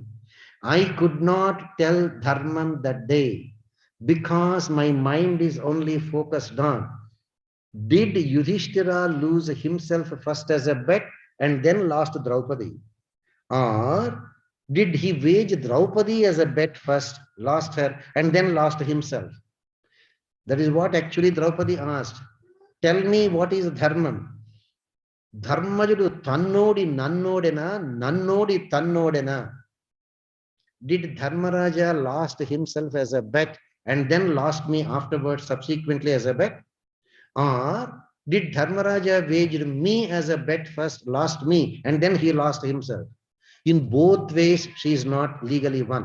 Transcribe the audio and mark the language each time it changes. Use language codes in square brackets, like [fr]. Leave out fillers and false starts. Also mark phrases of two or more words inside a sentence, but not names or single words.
[en] I could not tell dharmam that day because my mind is only focused on, did Yudhishthira lose himself first as a bet and then lost Draupadi? Or did he wage Draupadi as a bet first, lost her, and then lost himself? That is what actually Draupadi asked. Tell me what is dharmam. [te] Dharmajudu tannodi nannodena, nannodi tannodena. [en] Did Dharmaraja lost himself as a bet and then lost me afterwards, subsequently as a bet? Or did Dharmaraja waged me as a bet first, lost me, and then he lost himself? In both ways, she is not legally won.